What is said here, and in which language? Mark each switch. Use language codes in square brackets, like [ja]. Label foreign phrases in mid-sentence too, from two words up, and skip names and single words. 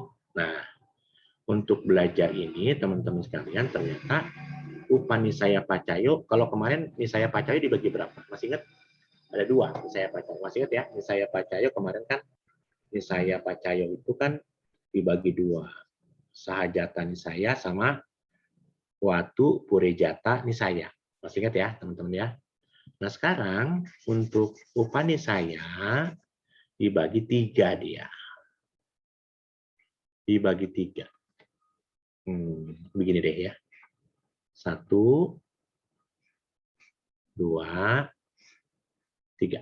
[id] Nah, untuk belajar ini teman-teman sekalian ternyata [pi] upanisaya pacayo, [id] kalau kemarin [pi] nisaya pacayo [id] dibagi berapa? Masih ingat? Ada 2 [pi] nisaya pacayo. [id] Masih ingat ya? [pi] Nisaya pacayo [id] kemarin kan [pi] nisaya pacayo [id] itu kan dibagi 2. [pi] Sahajata nisaya sama watu purejata nisaya. [id] Masih ingat ya, teman-teman ya? Nah, sekarang untuk upanisaya dibagi 3 dia. Dibagi 3. Begini deh ya. 1, 2, 3.